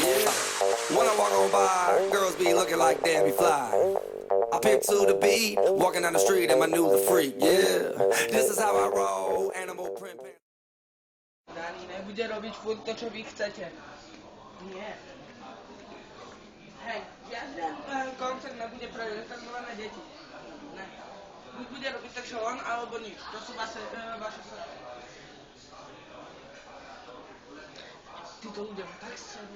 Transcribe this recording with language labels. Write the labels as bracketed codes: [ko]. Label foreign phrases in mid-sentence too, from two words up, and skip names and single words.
[en] When I walk on by, girls be looking like Debbie Fly. I pimp to the beat, walking down the street and my new the freak, yeah. This is how I roll, animal print. [sk] Dani nebude robiť furt to, čo vy chcete. Nie. Hej, žiaden koncert nebude pre retardované deti. Ne. Buď bude robiť tak, čo on, alebo nič. To sú vaše srdce. Títo ľudia ma tak serú.